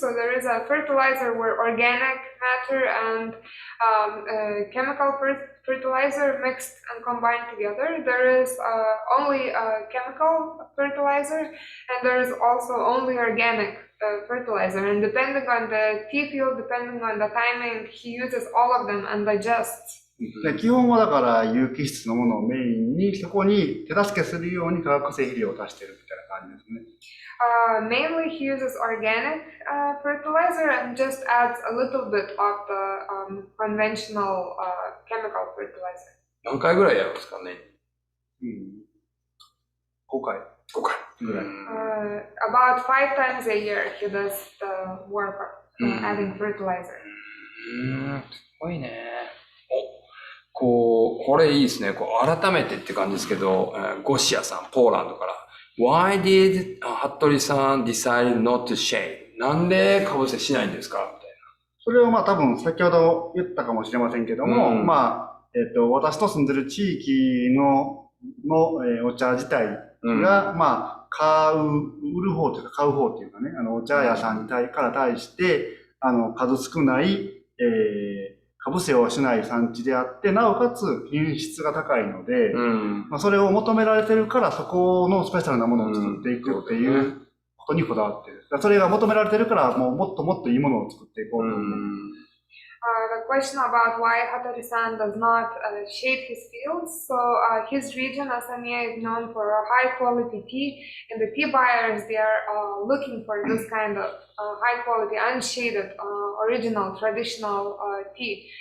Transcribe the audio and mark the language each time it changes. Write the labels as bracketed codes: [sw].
[en] So there is a fertilizer where organic matter and chemical fertilizer mixed and combined together. There is only chemical fertilizer, and there is also only organic fertilizer. And depending on the tea field, depending on the timing, he uses all of them and adjusts. [ja] 基本はだから有機質のものをメインにそこに手助けするように化学性肥料を足してるみたいな感じですね。 [en] Mainly he uses organic fertilizer and just adds a little bit of the conventional chemical fertilizer. [ja] 何回ぐらいやるんですかね？5回ぐらい。 [en] About 5 times a year he does the work of adding fertilizer. [ja] すごいね。これいいですね。改めてって感じですけど、ゴシアさん、ポーランドから。 [en] Why did 服部さん decide not to shave? [ja] なんでかぶせしないんですかみたいそれを多分先ほど言ったかもしれませんけども、私と住んでる地域のお茶自体が、売る方というか買う方というかね、お茶屋さんから対して、数少ない、かぶせをしない産地であって、なおかつ品質が高いので、それを求められてるから、そこのスペシャルなものを作っていくっていうことにこだわってる。それが求められてるから、もっともっといいものを作っていこうと思う。 [en] The question about why Hattori-san does not shade his fields. So his region, Asamiya, is known for high quality tea, and the tea buyers, they are looking for this kind of high quality, unshaded, original, traditional tea.